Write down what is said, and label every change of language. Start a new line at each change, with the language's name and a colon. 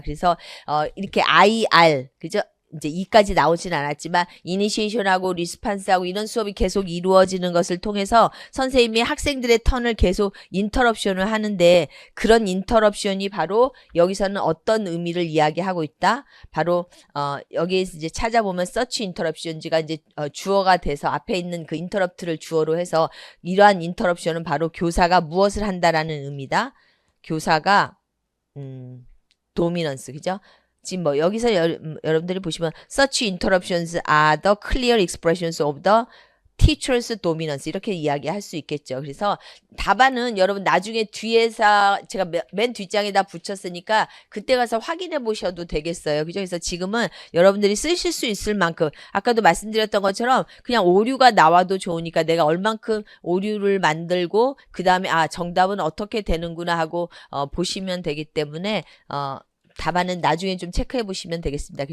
Korean: 그래서 이렇게 IR, 그죠? 이제 이까지 나오진 않았지만 이니시에이션하고 리스판스하고 이런 수업이 계속 이루어지는 것을 통해서 선생님이 학생들의 턴을 계속 인터럽션을 하는데 그런 인터럽션이 바로 여기서는 어떤 의미를 이야기하고 있다? 바로 여기에서 이제 찾아보면 서치 인터럽션지가 이제 주어가 돼서 앞에 있는 그 인터럽트를 주어로 해서 이러한 인터럽션은 바로 교사가 무엇을 한다라는 의미다. 교사가 도미넌스, 그죠? 지금 뭐 여기서 여러분들이 보시면
English: such interruptions are the clear expressions of the teacher's dominance
Korean: 이렇게 이야기할 수 있겠죠. 그래서 답안은 여러분 나중에 뒤에서 제가 맨 뒷장에다 붙였으니까 그때 가서 확인해 보셔도 되겠어요. 그죠? 그래서 지금은 여러분들이 쓰실 수 있을 만큼 아까도 말씀드렸던 것처럼 그냥 오류가 나와도 좋으니까 내가 얼만큼 오류를 만들고 그 다음에 정답은 어떻게 되는구나 하고 보시면 되기 때문에 답안은 나중에 좀 체크해 보시면 되겠습니다.